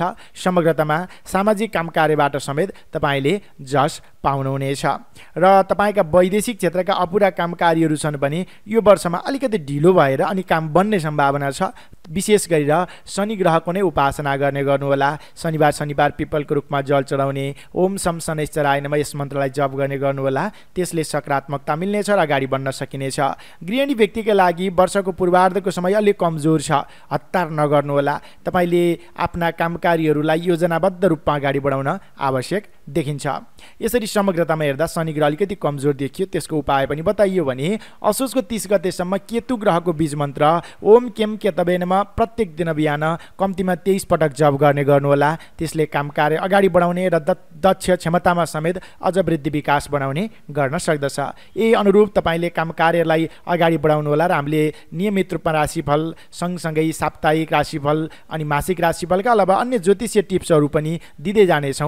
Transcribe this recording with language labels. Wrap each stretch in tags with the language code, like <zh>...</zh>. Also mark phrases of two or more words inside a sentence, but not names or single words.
<ne>समग्रतामा सामाजिक काम कार्यबाट समेत तपाईँले जस पाउनुहुनेछ र तपाईँका वैदेशिक क्षेत्रका अपुरा काम कार्यहरू छन् भने यो वर्षमा अलिकति ढिलो भएर अनि काम बन्ने सम्भावना छ। विशेष गरेर शनि ग्रहको नै उपासना गर्ने गर्नुहोला। शनिबार पिपलको रुखमा जल चढाउने,</ne> <sa>ओम शम शनैश्चराय नमः</sa> <ne>यस मन्त्रलाई जप गर्ने गर्नुहोला। त्यसले सकारात्मकता मिल्नेछ र अगाडि बढ्न सकिनेछ। गृहिणी व्यक्तिका लागि वर्षको पूर्वार्धको समय अलिक कमजोर छ, हतार नगर्नुहोला। तपाईँले आफ्ना कामकारीहरूलाई योजनाबद्ध रूपमा अगाडि बढाउन आवश्यक देखिन्छ। यसरी समग्रतामा हेर्दा शनि ग्रह अलिकति कमजोर देखियो। त्यसको उपाय पनि बताइयो भने असोजको 30 गतेसम्म केतु ग्रहको बीज मन्त्र</ne> <sa>ओम केम केतवे नमः</sa> <ne>प्रत्येक दिन बिहान कम्तीमा 23 पटक जप गर्ने गर्नुहोला। त्यसले काम कार्य अगाडि बढाउने र दक्ष क्षमतामा समेत अझ वृद्धि विकास बनाउने गर्न सक्दछ। यही अनुरूप तपाईँले काम कार्यलाई अगाडि बढाउनुहोला र हामीले नियमित रूपमा राशिफल सँगसँगै साप्ताहिक राशिफल अनि मासिक राशिफलका अलावा अन्य ज्योतिषीय टिप्सहरू पनि दिँदै जानेछौँ।</ne>